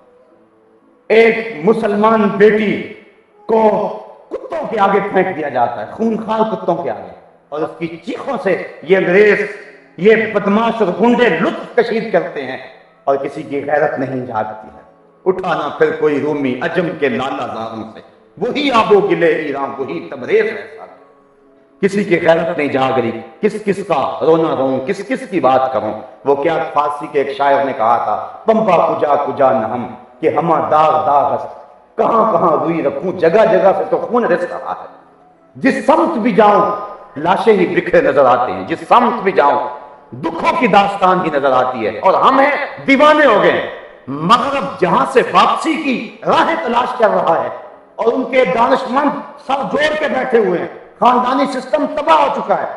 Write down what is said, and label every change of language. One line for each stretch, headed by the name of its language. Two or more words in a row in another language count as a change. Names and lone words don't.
Urdu: ایک مسلمان بیٹی کو کتوں کے آگے پھینک دیا جاتا ہے، خونخوار کتوں کے آگے، اور اس کی چیخوں سے یہ انگریز، یہ بدماش اور گنڈے لطف کشید کرتے ہیں، اور کسی کی غیرت نہیں جاگتی ہے۔ اٹھانا پھر کوئی رومی عجم کے لالا زاروں سے، وہی آب و گلے ایران، وہی تبریز ہے ساتھ۔ کسی کی غیرت نہیں جاگ رہی، کس کس کا رونا روں، کس کس کی بات کروں۔ وہ کیا فارسی کے ایک شاعر نے کہا تھا،
Persian: پمپا کجا کجا نہم کہ ہما داغ داغ است،
Urdu: کہاں کہاں روئی رکھوں، جگہ جگہ سے تو خون رس رہا ہے۔ جس سمت بھی جاؤں لاشیں ہی بکھرے نظر آتے ہیں، جس سمت بھی جاؤں دکھوں کی داستان ہی نظر آتی ہے، اور ہم ہیں دیوانے ہو گئے۔ مغرب جہاں سے واپسی کی راہیں تلاش کر رہا ہے، اور ان کے دانشمند سر جوڑ کے بیٹھے ہوئے ہیں، خاندانی سسٹم تباہ ہو چکا ہے۔